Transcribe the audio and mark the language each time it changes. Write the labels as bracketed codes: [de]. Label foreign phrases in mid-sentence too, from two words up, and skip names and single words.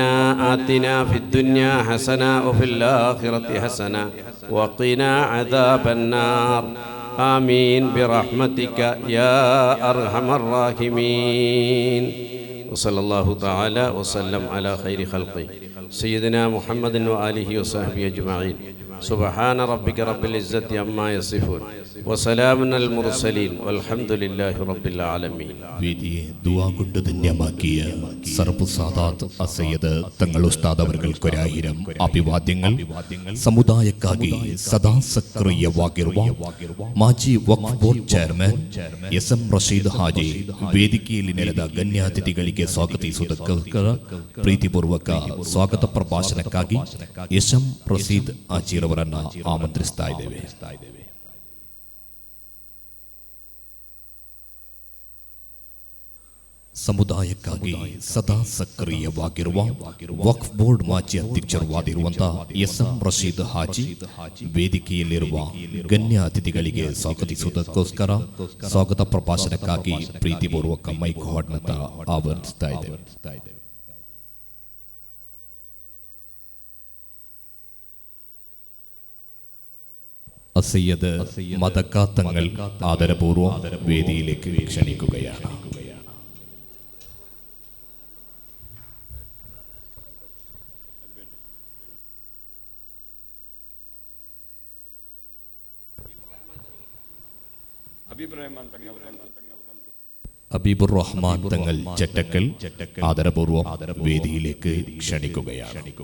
[ar] آتنا في الدنيا حسنة وفي الآخرة حسنة وقنا عذاب النار آمين برحمتك يا أرحم الراحمين وصلى الله تعالى وسلم على خير خلقه سيدنا محمد وآله وصحبه أجمعين سبحان ربك رب العزة عما يصفون وسلام على المرسلين والحمد لله رب العالمين. [ml] വേദിയെ ദുആ കൊണ്ട് ധന്യമാക്കിയ സർബ് സാദാത്ത് അസയ്യദ് തങ്ങൾ ഉസ്താദ് അവർക്കൊരായിരം അഭിവാദ്യങ്ങൾ. [kn] ಸಮುದಾಯಕ್ಕಾಗಿ ಸದಾ ಸಕ್ರಿಯವಾಗಿರುವ ಮಾಜಿ ವಕ್ಫ್ ಬೋರ್ಡ್ ಚೇರ್ಮನ್ ಎಸ್.ಎಂ. ರಶೀದ್ ಹಾಜಿ ವೇದಿಕೆಯಲ್ಲಿ ನೆರೆದ ಗಣ್ಯಾತಿಥಿಗಳಿಗೆ ಸ್ವಾಗತಿಸುವುದಕ್ಕೋಸ್ಕರ ಪ್ರೀತಿಪೂರ್ವಕ ಸ್ವಾಗತ ಪ್ರಭಾಷಣಕ್ಕಾಗಿ ಎಸ್.ಎಂ. ರಶೀದ್ ಹಾಜಿರವರನ್ನ ಆಮಂತ್ರಿಸ್ತಾ ಇದ್ದೇವೆ. ಸಮುದಾಯಕ್ಕಾಗಿ ಸದಾ ಸಕ್ರಿಯವಾಗಿರುವ ವಕ್ಫ್ ಬೋರ್ಡ್ ಮಾಜಿ ಅಧ್ಯಕ್ಷರಾಗಿರುವಂತಹ ಎಸ್.ಎಂ. ರಶೀದ್ ಹಾಜಿ ವೇದಿಕೆಯಲ್ಲಿರುವ ಗಣ್ಯ ಅತಿಥಿಗಳಿಗೆ ಸ್ವಾಗತಿಸುವುದಕ್ಕೋಸ್ಕರ ಸ್ವಾಗತ ಪ್ರಭಾಷಣಕ್ಕಾಗಿ ಪ್ರೀತಿಪೂರ್ವಕ ಮೈಕ್ ಹಾಡ್ನತ್ತ ಆಹ್ವಾನಿಸ್ತಾ ಇದ್ದೇವೆ. [ml] അസയ്യദ് മദക്ക തങ്ങൾ ആദരപൂർവ്വം വേദിയിലേക്ക് ക്ഷണിക്കുകയാണ്. ഹബീബുർ റഹ്മാൻ തങ്ങൾ ചെറ്റക്കൽ ആദരപൂർവ്വം വേദിയിലേക്ക് ക്ഷണിക്കുകയാണ്.